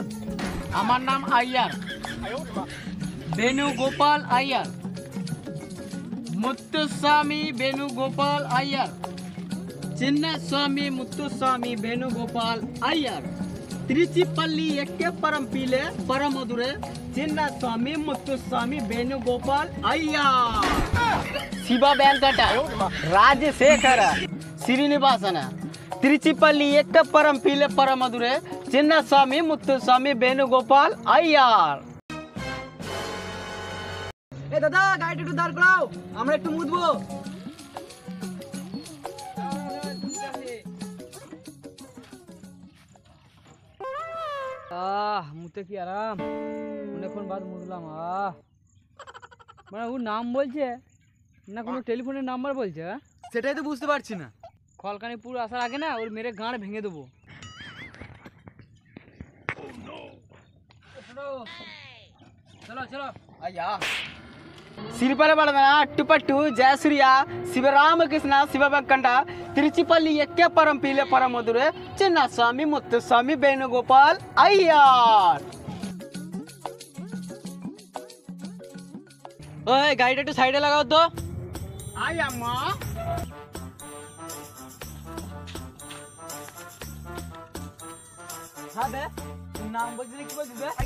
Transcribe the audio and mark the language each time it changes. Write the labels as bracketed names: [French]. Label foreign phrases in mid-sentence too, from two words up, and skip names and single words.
[Bangla] আমার নাম আইয়ার, বেণুগোপাল আইয়ার, মুত্তুস্বামী বেণুগোপাল আইয়ার, চিন্নাস্বামী মুত্তুস্বামী বেণুগোপাল আইয়ার, ত্রিচিপল্লী একে ಪರಂಪೀಲೆ ಪರಮಧುರೆ ಚಿನ್ನಸ್ವಾಮಿ ಮುತ್ತುಸ್ವಾಮಿ ವೇಣುಗೋಪಾಲ್ ಅಯ್ಯರ್, ಶಿವ ವೆಂಕಟ ರಾಜಶೇಖರ ಶ್ರೀನಿವಾಸನ, ತ್ರಿಚಿಪಲ್ಲಿ ಎಕ್ಕ ಪರಂಪೀಲೆ ಪರಮಧುರೆ ಚಿನ್ನಸ್ವಾಮಿ ಮುತ್ತುಸ್ವಾಮಿ ವೇಣುಗೋಪಾಲ್ ಅಯ್ಯರ್। এ দাদা, গাড়িটা একটু দাঁড় করাও, আমরা একটু মুতবো। মুতে কি আরাম, অনেকক্ষণ বাদ মুতলাম। মানে ও নাম বলছে না, কোনো টেলিফোনের নাম্বার বলছে? সেটাই তো বুঝতে পারছি না। খলকানিপুর আসার আগে না ওর মেরে গাঁড় ভেঙে দেবো। চলো। ಅಯ್ಯ ಸಿರಿಪರ ಬಡದನ ಅಟ್ಟುಪಟ್ಟು ಜಯಸೂರ್ಯ ಶಿವರಾಮಕೃಷ್ಣ ಶಿವಭಕ್ಕಂಡ ತಿರುಚಿಪಲ್ಲಿ ಎಕ್ಕೆ ಪರಂಪೀಲೆ ಪರಮಧುರೆ ಚಿನ್ನಸ್ವಾಮಿ ಮುತ್ತುಸ್ವಾಮಿ ವೇಣುಗೋಪಾಲ್ ಅಯ್ಯರ್। ওই গাড়িটা একটু সাইডে লাগাও তো। আয়াম্ম হ্যাঁ বে, নাম বলছিস কি বলছিস বে?